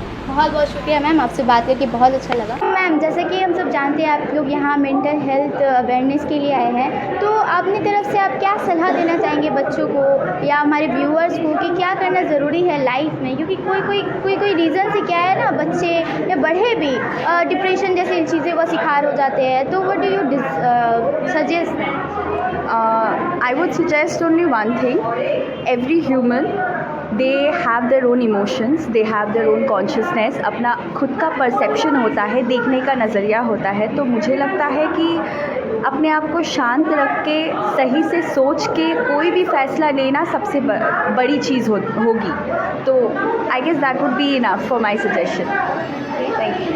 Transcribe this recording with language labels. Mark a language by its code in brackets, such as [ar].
[hi] बहुत बहुत शुक्रिया मैम, आपसे बात करके बहुत अच्छा लगा। मैम जैसे कि हम सब जानते हैं आप लोग यहाँ मेंटल हेल्थ अवेयरनेस के लिए आए हैं, तो अपनी तरफ से आप क्या सलाह देना चाहेंगे बच्चों को या हमारे व्यूअर्स को कि क्या करना ज़रूरी है लाइफ में? क्योंकि कोई रीज़न से क्या है ना, बच्चे या बड़े भी डिप्रेशन जैसी चीज़ें का शिकार हो जाते हैं। [en] तो what do you suggest? I would suggest only one thing. Every human, they have their own emotions, they have their own consciousness. [hi] अपना खुद का परसेप्शन होता है, देखने का नज़रिया होता है। तो मुझे लगता है कि अपने आप को शांत रख के सही से सोच के कोई भी फैसला लेना सबसे बड़ी चीज़ होगी। [en] तो I guess that would be enough for my suggestion. Thank you.